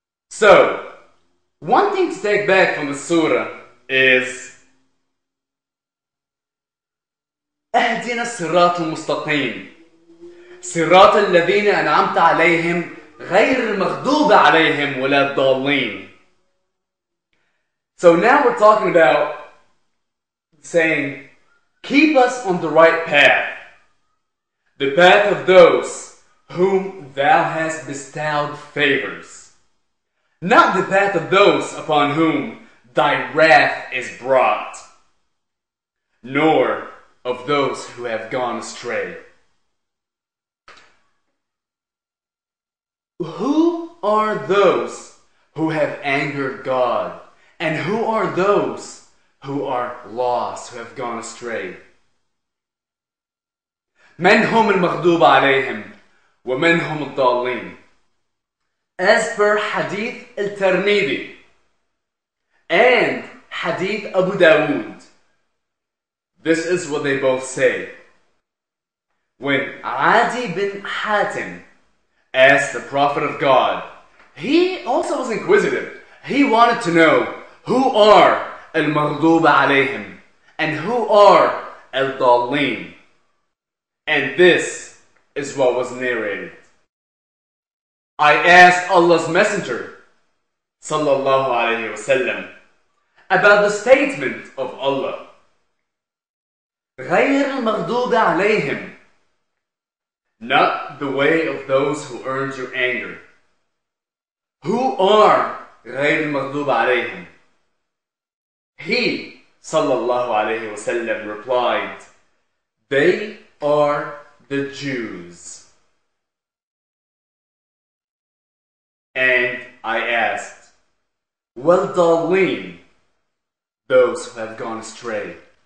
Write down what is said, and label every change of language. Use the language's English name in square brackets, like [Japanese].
[English] So, one thing to take back from the surah is [Arabic] اهدنا الصراط المستقيم صراط الذين أنعمت عليهم غير المغضوب عليهم ولا الضالين. [English] So now we're talking about saying, keep us on the right path, the path of those whom thou hast bestowed favors, not the path of those upon whom thy wrath is brought, nor of those who have gone astray. Who are those who have angered God? And who are those who are lost, who have gone astray? [Arabic] من هم المغضوب عليهم ومن هم الضالين. [English] As per Hadith al-Tirmidhi and Hadith Abu Dawood, this is what they both say. When Adi bin Hatim asked the Prophet of God, he also was inquisitive. He wanted to know who are al-Maghdub alayhim and who are al-Dallin. And this is what was narrated. I asked Allah's Messenger sallallahu alayhi wasallam about the statement of Allah, [Arabic] غير المغضوب عليهم, [English] not the way of those who earned your anger. Who are [Arabic] غير المغضوب عليهم? [English] He sallallahu alayhi wasallam replied, they are the Jews. And I asked, [Arabic] وَالضَّالِّينَ, [English] those who have gone astray.